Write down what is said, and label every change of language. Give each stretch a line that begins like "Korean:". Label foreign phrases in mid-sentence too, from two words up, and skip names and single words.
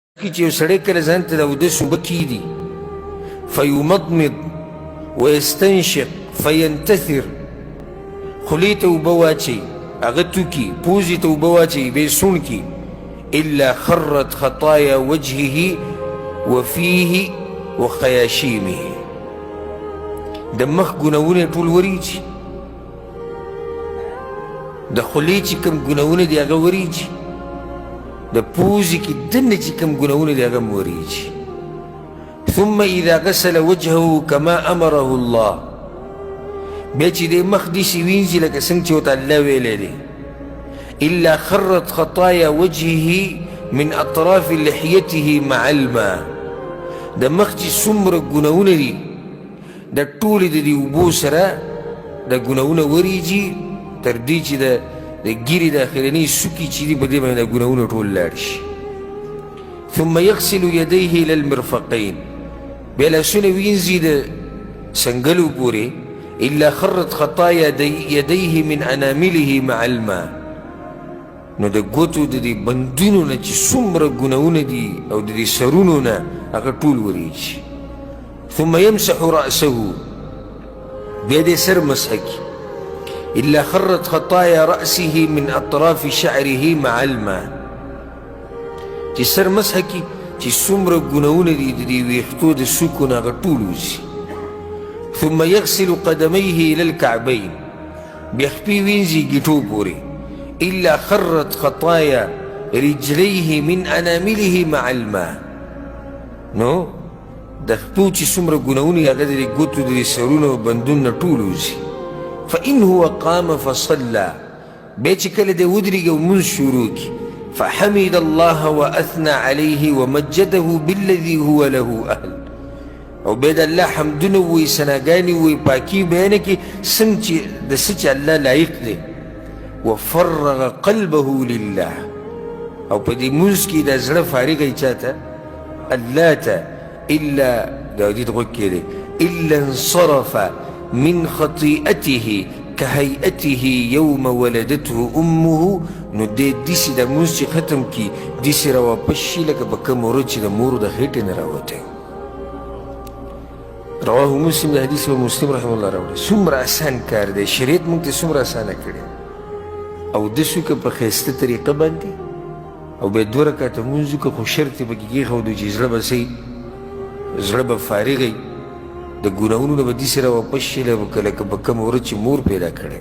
Pashto: چې یو سړی کله ځان ته د اودس اوبه کیږدي
Arabic: فیمضمض ویستنشق فینتثر،
Pashto: خولې ته اوبه واچوي، هغه توکي، پوزې ته اوبه واچوي، بیا یې سوڼ کړي،
Arabic: الا خرت خطایا وجهه وفیه وخیاشیمه،
Pashto: د مخ ګناهونه یې ټول وریږي، د خولې چې کوم ګناهونه دي هغه وریږي، د پوزې کې دننه چې کوم ګناهونه دي هغه هم وریږي.
Arabic: ثم اذا غسل وجهه كما امره الله،
Pashto: بیا چې دې مخ داسې وینځي لکه څنګه چې ورته الله ویلی دی.
Arabic: الا خرت خطایا وجهه من اطراف لحيته مع الماء،
Pashto: د مخ چې څومره ګناهونه دي د ټولې د دې اوبو سره د ګناهونه وریږي تر دې چې د ګیرې د اخرنۍ سوکي چې دي په دې باندې د ګناهونه ټول لاړ شي.
Arabic: ثم يغسل يديه الى المرفقين،
Pashto: بیا لاسونه وینځي د سنګلو پورې.
Arabic: الا خرت خطایا يديه من انامله مع الماء،
Pashto: نو د ګوتو د دې بندونو نه چې څومره ګناهونه دي او د دې سرونو نه هغه ټول وریږي.
Arabic: ثم يمسح رأسه،
Pashto: بیا دې سر مسح کړي.
Arabic: الا خرت خطایا رأسه من اطراف شعره مع الماء،
Pashto: چې سر مسح کړي چې څومره ګناهونه دي د دې ویښتو د څوکو نه هغه ټول وځي.
Arabic: ثم يغسل قدميه الى الكعبين،
Pashto: بیا خپې وینځي ګیټو پورې.
Arabic: الا خرت خطایا رجليه من انامله مع الماء،
Pashto: نو د خپو چې څومره ګناهونه هغه د ګوتو د سرونو او بندونو نه ټول وځي.
Arabic: فإن هو قام فصلى،
Pashto: بیا چې کله دی ودرېږي او لمونځ شروع کړي،
Arabic: فحمد الله وأثنى عليه ومجده بالذي هو له أهل،
Pashto: او بیا د الله حمدونه ووایي، ثناګانې ووایي، پاکي بیانه کړي څنګه چې د څه چې الله لایق دی.
Arabic: وفرغ قلبه لله،
Pashto: او په دې لمونځ کې د زړه فارغوي چاته؟ الله ته. الا دا دې غوږ کې دی،
Arabic: الا انصرف من خطيئته كهيئته يوم ولدته امه،
Pashto: نو دې داسې د لمونځ چې ختم کړي داسې راواپس شي لکه په کوم ورځ چې د مور د خېټې نه راوتی.
Arabic: رواه مسلم،
Pashto: د حدیث و مسلم
Arabic: رحمه الله
Pashto: راوړی. څومره اسان کار دی، شریعت موږ ته څومره اسانه کړی. اودس وکړه په ښایسته طریقه باندې، او بیا 2 رکعته لمونځ وکړه، خو شرط یې پکې کېښودو چې زړه به صحیح، زړه به فارغ وي، د ګناهونو نه به داسې راواپس شي لکه په کومه ورځ چې مور پیدا کړی.